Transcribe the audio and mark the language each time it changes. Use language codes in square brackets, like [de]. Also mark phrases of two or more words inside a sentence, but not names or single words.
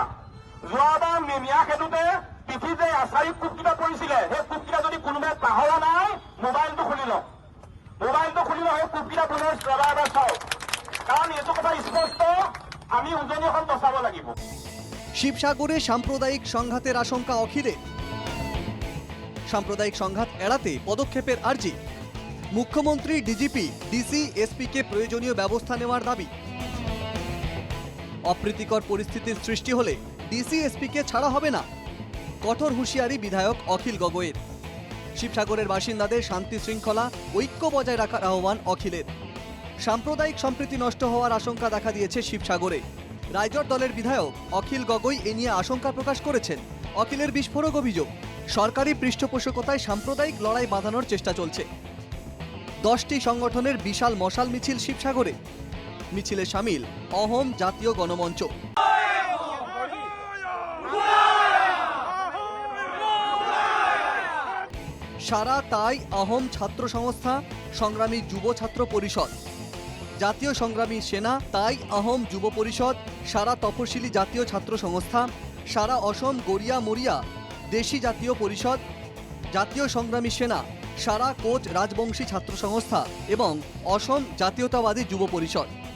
[as] যোৱাবাৰ মিয়া খেদোতে পিঠি যে আচাৰি কোপকেইটা পৰিছিলে, সেই কোপকেইটা যদি কোনোবাই পাহৰা নাই, মোবাইলটো খুলি লওক, সেই কোপকেইটা পুনৰ এবাৰ চাওক, কাৰণ এইটো কথা স্পষ্ট, আমি উজনি অসম বচাব লাগিব। [bn] শিবসাগরে সাম্প্রদায়িক সংঘাতের আশঙ্কা অখিলের। সাম্প্রদায়িক সংঘাত এড়াতে পদক্ষেপের আর্জি। মুখ্যমন্ত্রী, ডিজিপি, ডিসি, এসপিকে প্রয়োজনীয় ব্যবস্থা নেওয়ার দাবি। অপ্রীতিকর পরিস্থিতির সৃষ্টি হলে ডিসি, এসপিকে ছাড়া হবে না, কঠোর হুঁশিয়ারি বিধায়ক অখিল গগৈয়ের। শিবসাগরের বাসিন্দাদের শান্তি শৃঙ্খলা, ঐক্য বজায় রাখার আহ্বান অখিলের। সাম্প্রদায়িক সম্প্রীতি নষ্ট হওয়ার আশঙ্কা দেখা দিয়েছে শিবসাগরে। রাইজর দলের বিধায়ক অখিল গগৈ এ নিয়ে আশঙ্কা প্রকাশ করেছেন। অখিলের বিস্ফোরক অভিযোগ, সরকারি পৃষ্ঠপোষকতায় সাম্প্রদায়িক লড়াই বাঁধানোর চেষ্টা চলছে। 10টি সংগঠনের বিশাল মশাল মিছিল শিবসাগরে। মিছিলে সামিল অহোম জাতীয় গণমঞ্চ। সারা তাই অহোম ছাত্র সংস্থা, সংগ্রামী যুব ছাত্র পরিষদ, জাতীয় সংগ্রামী সেনা তাই অহোম যুব পরিষদ, সারা তপশিলি জাতীয় ছাত্র সংস্থা, সারা অসম গড়িয়া মরিয়া দেশি জাতীয় পরিষদ, জাতীয় সংগ্রামী সেনা, সারা কোচ রাজবংশী ছাত্র সংস্থা এবং অসম জাতীয়তাবাদী যুব পরিষদ।